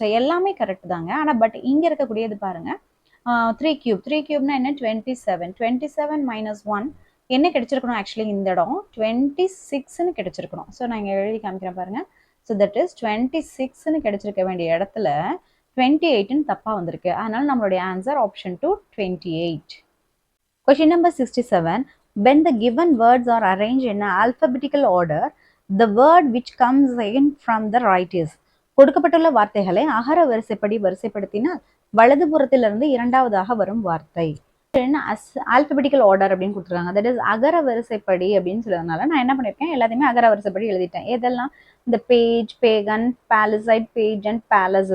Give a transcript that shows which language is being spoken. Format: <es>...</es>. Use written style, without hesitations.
<ta>So எல்லாமே correct தாங்க. ஆனால் பட் இங்கே இருக்கக்கூடியது பாருங்க, 3 கியூப்னா என்ன? 27. 27 - 1, என்ன கிடைச்சிருக்கணும் ஆக்சுவலி இந்த இடம் 26ன்னு கிடைச்சிருக்கணும். ஸோ நான் இங்கே எழுதி காமிக்கிறேன் பாருங்க. ஸோ தட் இஸ் 26ன்னு கிடைச்சிருக்க வேண்டிய இடத்துல 28ன்னு தப்பாக வந்திருக்கு. அதனால நம்மளுடைய answer option 2 28.</ta> <en>Question number 67. When the given words are arranged in alphabetical order, the word which comes in from the right is.</en> <ta>கொடுக்கப்பட்டுள்ள வார்த்தைகளை அகர வரிசைப்படி வரிசைப்படுத்தினால் வலதுபுறத்திலிருந்து இரண்டாவதாக வரும் வார்த்தை. ஆல்பபெட்டிக்கல் ஆர்டர் அப்படின்னு கொடுத்துருக்காங்க. தட் இஸ் அகர வரிசைப்படி அப்படின்னு சொல்றதுனால நான் என்ன பண்ணியிருக்கேன், எல்லாத்தையுமே அகர வரிசைப்படி எழுதிட்டேன். எதெல்லாம் இந்த page, Pegan, பேலசைட், page and palace.</ta>